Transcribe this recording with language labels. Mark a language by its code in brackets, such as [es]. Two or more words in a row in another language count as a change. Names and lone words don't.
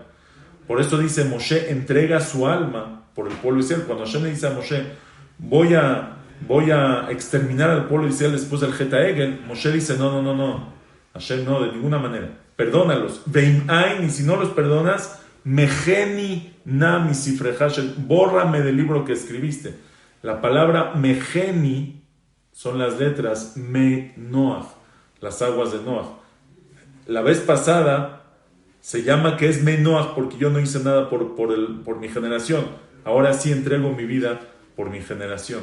[es] Por eso dice, Moshe entrega su alma por el pueblo de Israel. Cuando Hashem le dice a Moshe, voy a exterminar al pueblo de Israel después del [he] חטא העגל, [es] Moshe dice, no, Hashem no, de ninguna manera. Perdónalos. Veim'ain, y si no los perdonas, [he] מחני נא מספרך, [es] bórrame del libro que escribiste. La palabra mejeni son las letras [he] מי נח, [es] las aguas de Noah. La vez pasada se llama que es [he] מי נח [es] porque yo no hice nada por mi generación. Ahora sí entrego mi vida por mi generación.